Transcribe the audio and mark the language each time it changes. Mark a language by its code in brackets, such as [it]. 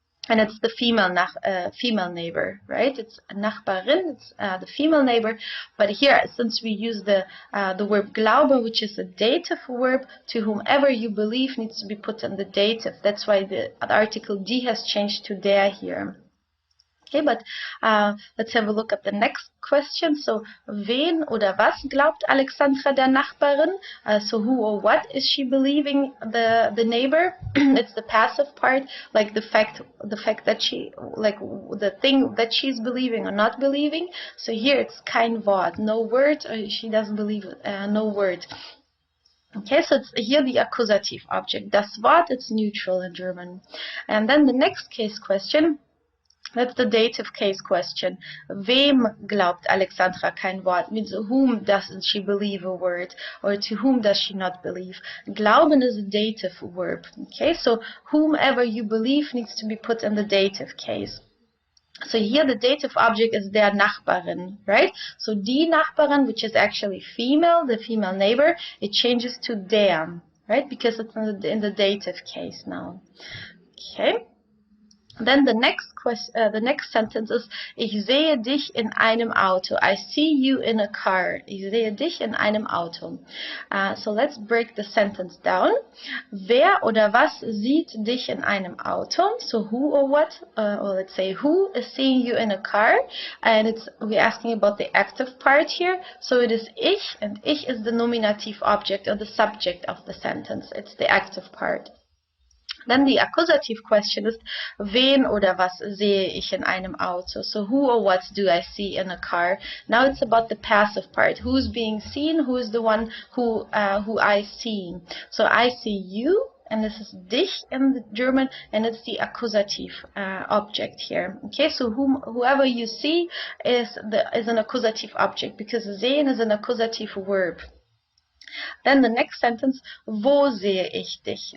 [en] And it's the female neighbor, right? It's a Nachbarin, it's the female neighbor. But here, since we use the verb glaube, which is a dative verb, to whomever you believe needs to be put in the dative. That's why the article die has changed to der here. Okay, but let's have a look at the next question. So, [de] wen oder was glaubt Alexandra der Nachbarin? [en] So, who or what is she believing the neighbor? It's the passive part, like the fact that she, like the thing that she's believing or not believing. So here it's kein Wort, no word. She doesn't believe no word. Okay, so it's here the accusative object. Das Wort, it's neutral in German. And then the next case question. That's the dative case question. [de] Wem glaubt Alexandra kein Wort? [en] Means whom doesn't she believe a word? Or to whom does she not believe? Glauben is a dative verb. Okay, so whomever you believe needs to be put in the dative case. So here the dative object is der Nachbarin, right? So die Nachbarin, which is actually female, the female neighbor, it changes to der, right? Because it's in the dative case now. Okay. Then the next sentence is, [de] ich sehe dich in einem Auto. [en] I see you in a car. [de] Ich sehe dich in einem Auto. [en] So let's break the sentence down. [de] Wer oder was sieht dich in einem Auto? [en] So who or what, or let's say who is seeing you in a car? And we're asking about the active part here. So it is ich, and ich is the nominative object or the subject of the sentence. It's the active part. Then the accusative question is, [de] wen oder was sehe ich in einem Auto? [en] So who or what do I see in a car? Now it's about the passive part. Who's being seen? Who is the one who I see? So I see you, and this is dich in the German, and it's the accusative object here. Okay, so whoever you see is an accusative object, because sehen is an accusative verb. Then the next sentence, [de] wo sehe ich dich?